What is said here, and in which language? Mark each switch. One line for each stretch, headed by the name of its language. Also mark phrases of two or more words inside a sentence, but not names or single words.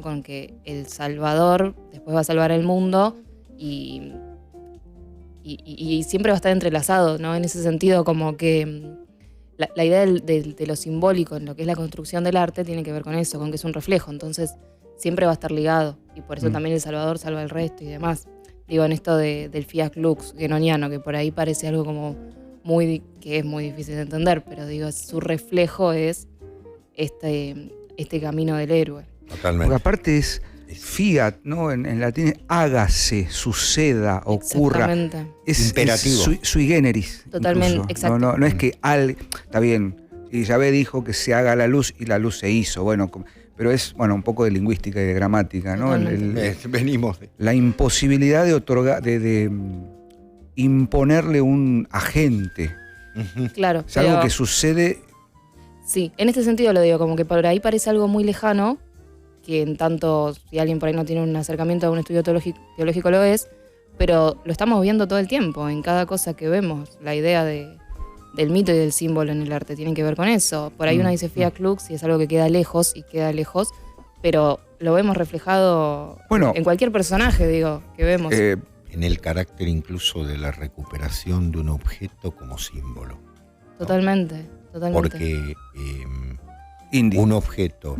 Spanish: Con que el Salvador después va a salvar el mundo y siempre va a estar entrelazado, ¿no? En ese sentido, como que la idea de lo simbólico en lo que es la construcción del arte tiene que ver con eso, con que es un reflejo. Entonces siempre va a estar ligado. Y por eso también El Salvador salva el resto y demás. Digo, en esto del
Latin: fiat lux
Spanish: guénoniano, que por ahí parece algo como que es muy difícil de entender, pero digo, su reflejo es este camino del héroe. Totalmente. Porque aparte es fiat, ¿no? En latín, hágase, suceda, ocurra. Exactamente. Es imperativo.
Latin: Sui generis.
Spanish: Totalmente, incluso. exacto. No es que está bien, y Yahvé dijo que se haga la luz y la luz se hizo, bueno, pero es un poco de lingüística y de gramática, ¿no? Venimos de... La imposibilidad de otorgar, de imponerle un agente. Claro. Es algo que sucede. Sí, en este sentido lo digo, como que por ahí parece algo muy lejano, que en tanto, si alguien por ahí no tiene un acercamiento a un estudio teológico lo es, pero lo estamos viendo todo el tiempo, en cada cosa que vemos. La idea del mito y del símbolo en el arte tiene que ver con eso. Por ahí uno dice
Latin: fiat lux
Spanish: y es algo que queda lejos, pero lo vemos reflejado en cualquier personaje, digo, que vemos. En el carácter incluso de la recuperación de un objeto como símbolo. Totalmente. Porque un objeto